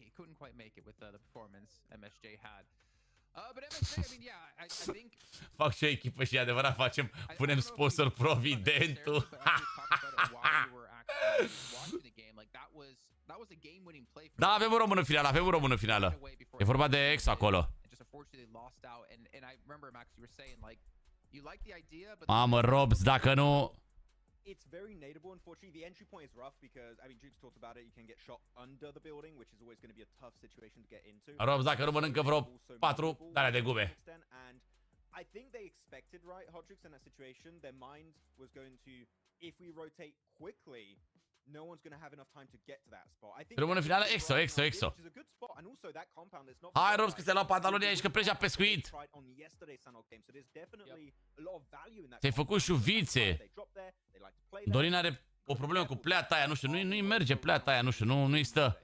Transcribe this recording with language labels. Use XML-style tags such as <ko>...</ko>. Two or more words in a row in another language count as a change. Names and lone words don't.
<ro>Fac și o echipă și adevărat punem sponsor Providentul. Da, avem un român în finală, E vorba de ex acolo. Mamă, Robs, dacă nu...</ro> <en>It's very nadeable. Unfortunately, the entry point is rough because, I mean, Juke's talked about it. You can get shot under the building, which is always going to be a tough situation to get into.</en> <ro>Robs, dacă nu mănâncă vreo 4 dale de gume.</ro> <en>And I think they expected, right, Hot Jukes in that situation. Their mind was going to, if we rotate quickly, no one's going to have enough time to get to that spot. I think</en> <ro>rămân în finală, exo. Hai, Robs, că ți-ai luat pantalonii aici, că pleci la pescuit. Ți-ai făcut șuvițe. Dorin are o problemă cu pleata aia, nu știu, nu-i merge pleata aia, nu știu, nu-i stă.</ro>